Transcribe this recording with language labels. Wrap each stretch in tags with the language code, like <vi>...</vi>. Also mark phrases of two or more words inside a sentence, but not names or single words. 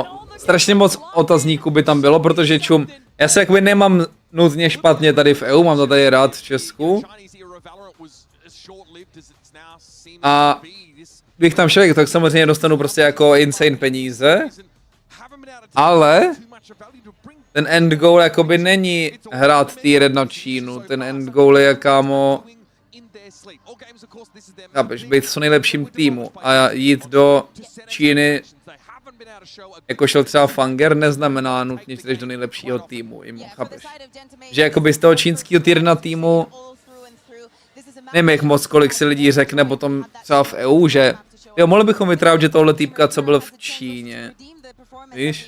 <cs>Strašně moc otazníků by tam bylo, protože čum. Já se jakoby nemám nutně špatně tady v EU, mám to tady rád v Česku. A bych tam šel, tak samozřejmě dostanu prostě jako insane peníze. Ale ten</cs> <en>end goal</en> <cs>jakoby není hrát tier 1 Čínu, ten</cs> <en>end goal</en> <cs>je, kámo, chápeš, být v co nejlepším týmu a jít do Číny, jako šel třeba Fanger, neznamená nutně, že jdeš do nejlepšího týmu, chápeš. Že jakoby z toho čínského tier 1 týmu, nevím jak moc, kolik si lidí řekne potom třeba v EU, že jo, mohli bychom vytrávat, že tohle týpka, co byl v Číně, víš?</cs>